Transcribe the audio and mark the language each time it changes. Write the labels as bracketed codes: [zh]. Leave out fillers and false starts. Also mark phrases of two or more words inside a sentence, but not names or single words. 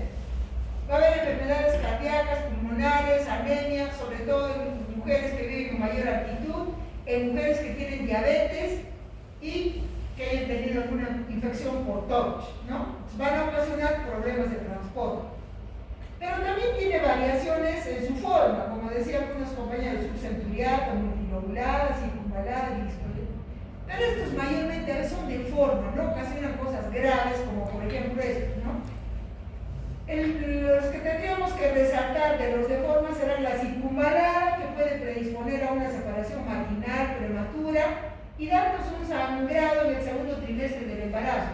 [es] Va a haber enfermedades cardíacas, pulmonares, anemia, sobre todo en mujeres que viven con mayor altitud, en mujeres que tienen diabetes y que hayan tenido alguna infección por TORCH, ¿no? Van a ocasionar problemas de transporte. Pero también tiene variaciones en su forma, como decían algunos compañeros, subcenturiata, multilobular, circunvalar, discoidea. Pero estos mayormente a veces son de forma, no ocasionan cosas graves, como por ejemplo estos, ¿no? Los que tendríamos que resaltar de los de forma serán la circunvalar, que puede predisponer a una separación marginal prematura y darnos un sangrado en el segundo trimestre del embarazo.